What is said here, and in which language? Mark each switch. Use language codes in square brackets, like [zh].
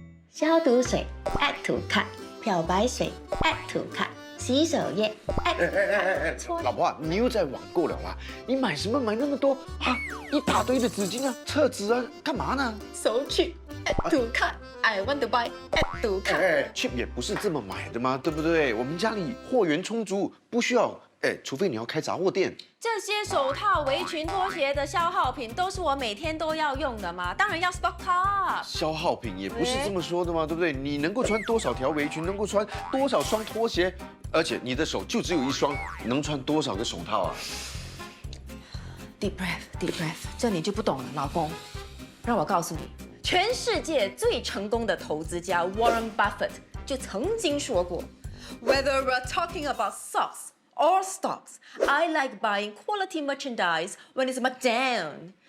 [zh] 消毒水 [en] add to cart， [zh] 漂白水 add to cart， 洗手液 add to cart。老婆啊，你又在网购了啦？你买什么买那么多啊？一大堆的纸巾啊、厕纸啊，干嘛呢？ [en] So cheap add to cart。 I want to buy add to cart。 [zh] cheap 也不是这么买的嘛，对不对？我们家里货源充足，不需要。除非你要开杂货店。这些手套、围裙、拖鞋的消耗品都是我每天都要用的嘛，当然要 [en] stock up。 [zh] 消耗品也不是这么说的嘛，对不对？你能够穿多少条围裙，能够穿多少双拖鞋，而且你的手就只有1双，能穿多少个手套啊？ [en] Deep breath, deep breath， [zh] 这你就不懂了，老公。让我告诉你，全世界最成功的投资家 Warren Buffett 就曾经说过 [en] ，Whether we're talking about socks or stocks, I like buying quality merchandise when it's marked down.